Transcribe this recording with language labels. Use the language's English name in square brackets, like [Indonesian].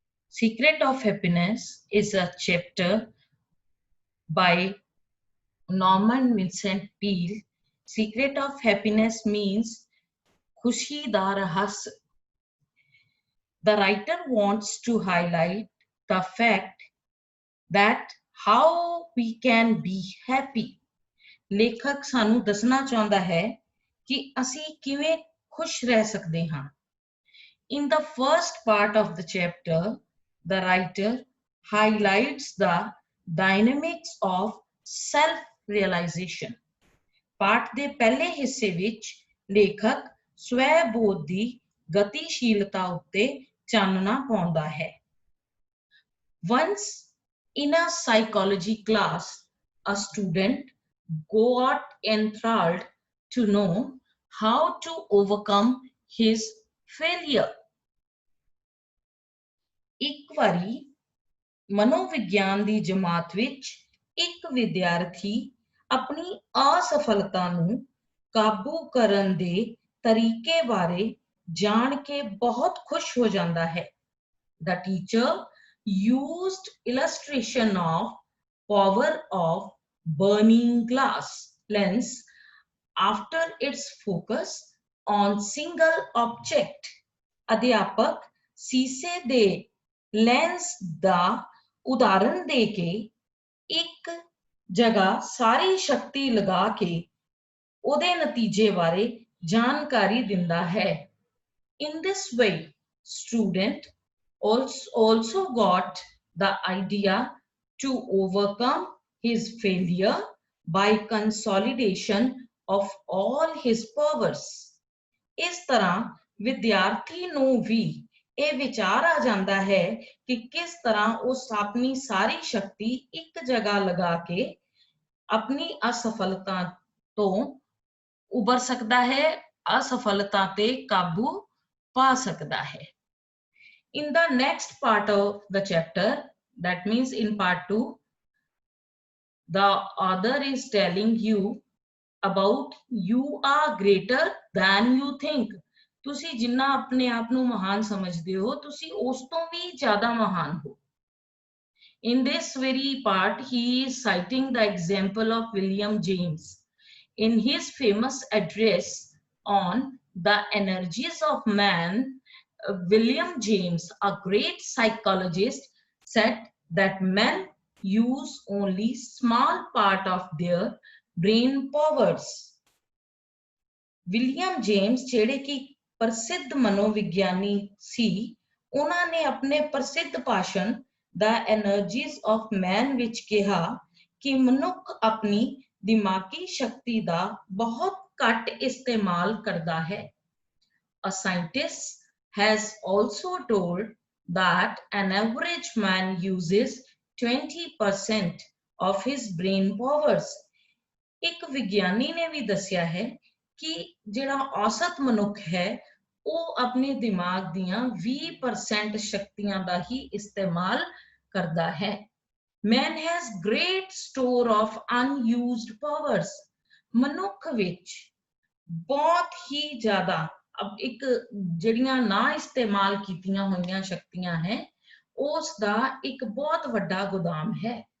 [English] Secret of Happiness is a chapter by Norman Vincent Peale. Secret of Happiness means [Punjabi] Khushi da Rahas. [English] The writer wants to highlight the fact that how we can be happy. [Punjabi] ਲੇਖਕ ਸਾਨੂੰ ਦੱਸਣਾ ਚਾਹੁੰਦਾ ਹੈ ਕਿ ਅਸੀਂ ਕਿਵੇਂ ਖੁਸ਼ ਰਹਿ ਸਕਦੇ ਹਾਂ। [English] In the first part of the chapter, the writer highlights the dynamics of self-realization. [Punjabi] ਪਾਠ ਦੇ ਪਹਿਲੇ ਹਿੱਸੇ ਵਿੱਚ ਲੇਖਕ ਸਵੈ-ਬੋਧ ਦੀ ਗਤੀਸ਼ੀਲਤਾ ਉੱਤੇ ਚਾਨਣਾ ਪਾਉਂਦਾ ਹੈ। [English] Once in a psychology class, a student got enthralled to know how to overcome his failure. [Punjabi] ਇੱਕ ਵਾਰੀ ਮਨੋਵਿਗਿਆਨ ਦੀ ਜਮਾਤ ਵਿੱਚ ਇੱਕ ਵਿਦਿਆਰਥੀ ਆਪਣੀ ਅਸਫਲਤਾ ਨੂੰ ਕਾਬੂ ਕਰਨ ਦੇ ਤਰੀਕੇ ਬਾਰੇ ਜਾਣ ਕੇ ਬਹੁਤ ਖੁਸ਼ ਹੋ ਜਾਂਦਾ ਹੈ। [English] The teacher used illustration of power of burning glass lens after its focus on single object. [Punjabi] ਅਧਿਆਪਕ ਸੀਸੇ ਦੇ ਲੈਂਸ ਦਾ ਉਦਾਹਰਣ ਦੇ ਕੇ ਇੱਕ ਜਗ੍ਹਾ ਸਾਰੀ ਸ਼ਕਤੀ ਲਗਾ ਕੇ ਉਹਦੇ ਨਤੀਜੇ ਬਾਰੇ ਜਾਣਕਾਰੀ ਦਿੰਦਾ ਹੈ। [English] In this way, student also got the idea to overcome his failure by consolidation of all his powers. [Punjabi] ਇਸ ਤਰ੍ਹਾਂ ਵਿਦਿਆਰਥੀ ਨੂੰ ਵੀ ਇਹ ਵਿਚਾਰ ਆ ਜਾਂਦਾ ਹੈ ਕਿ ਕਿਸ ਤਰ੍ਹਾਂ ਉਸ ਆਪਣੀ ਸਾਰੀ ਸ਼ਕਤੀ ਇੱਕ ਜਗ੍ਹਾ ਲਗਾ ਕੇ ਆਪਣੀ ਅਸਫਲਤਾ ਤੋਂ ਉਭਰ ਸਕਦਾ ਹੈ, ਅਸਫਲਤਾ ਤੇ ਕਾਬੂ ਪਾ ਸਕਦਾ ਹੈ। [English] In the next part of the chapter, that means in part 2, the author is telling you about you are greater than you think. [Punjabi] ਤੁਸੀਂ ਜਿੰਨਾ ਆਪਣੇ ਆਪ ਨੂੰ ਮਹਾਨ ਸਮਝਦੇ ਹੋ, ਤੁਸੀਂ ਉਸ ਤੋਂ ਵੀ ਜ਼ਿਆਦਾ ਮਹਾਨ ਹੋ। [English] In this very part, he is citing the example of William James. In his famous address on the energies of man, William James, a great psychologist, said that men use only small part of their brain powers. [Punjabi] William James, ਜਿਹੜੇ ਕਿ ਪ੍ਰਸਿੱਧ ਮਨੋਵਿਗਿਆਨੀ ਸੀ, ਉਹਨਾਂ ਨੇ ਆਪਣੇ ਪ੍ਰਸਿੱਧ ਭਾਸ਼ਣ The Energies of Man ਵਿੱਚ ਕਿਹਾ ਕਿ ਮਨੁੱਖ ਆਪਣੀ ਦਿਮਾਗੀ ਸ਼ਕਤੀ ਦਾ ਬਹੁਤ ਘੱਟ ਇਸਤੇਮਾਲ ਕਰਦਾ ਹੈ। [English] A scientist has also told that an average man uses 20% of his brain powers. [Punjabi] ਇੱਕ ਵਿਗਿਆਨੀ ਨੇ ਵੀ ਦੱਸਿਆ ਹੈ ਕਿ ਜਿਹੜਾ ਔਸਤ ਮਨੁੱਖ ਹੈ ਉਹ ਆਪਣੇ ਦਿਮਾਗ ਦੀਆਂ 20% ਸ਼ਕਤੀਆਂ ਦਾ ਹੀ ਇਸਤੇਮਾਲ ਕਰਦਾ ਹੈ। [English] Man has great store of unused powers. [Punjabi] ਮਨੁੱਖ ਵਿੱਚ ਬਹੁਤ ਹੀ ਜ਼ਿਆਦਾ ਇੱਕ ਜਿਹੜੀਆਂ ਨਾ ਇਸਤੇਮਾਲ ਕੀਤੀਆਂ ਹੋਈਆਂ ਸ਼ਕਤੀਆਂ ਹੈ, ਉਸ ਦਾ ਇੱਕ ਬਹੁਤ ਵੱਡਾ ਗੋਦਾਮ ਹੈ।